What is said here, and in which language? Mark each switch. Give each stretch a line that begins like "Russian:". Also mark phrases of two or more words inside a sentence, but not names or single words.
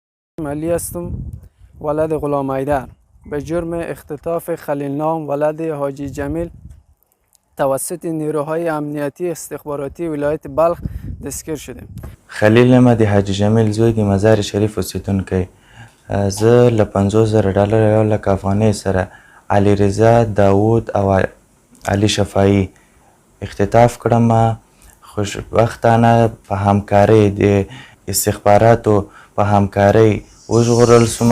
Persian: علی هستم، ولد غلام حیدر، به جرم اختطاف خلیل نام ولد حاجی جمیل توسط نیروهای امنیتی استخباراتی ولایت بلخ دستگیر شدیم.
Pashto: خلیل ما د حاجي جمیل زوی د مزار شریف اوسیدونکی. زه له 50,000 ډالر یو لک افغانۍ سره علي رضا، داود او علي شفاعي اختطاف کړم. خوشبختانه په همکارۍ د استخباراتو په همکارۍ وژغورل سوم.